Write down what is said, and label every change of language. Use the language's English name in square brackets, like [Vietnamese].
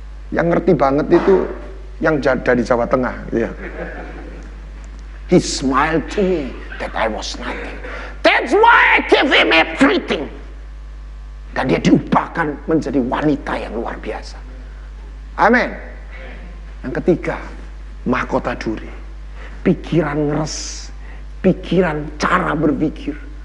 [Indonesian] Yang ngerti banget itu yang dari Jawa Tengah, ya. [English] He smiled to me that I was nothing. That's why I give him everything. [Indonesian] Dan dia diubahkan menjadi wanita yang luar biasa. Amin. Yang ketiga, mahkota duri. Pikiran ngeres, pikiran cara berpikir.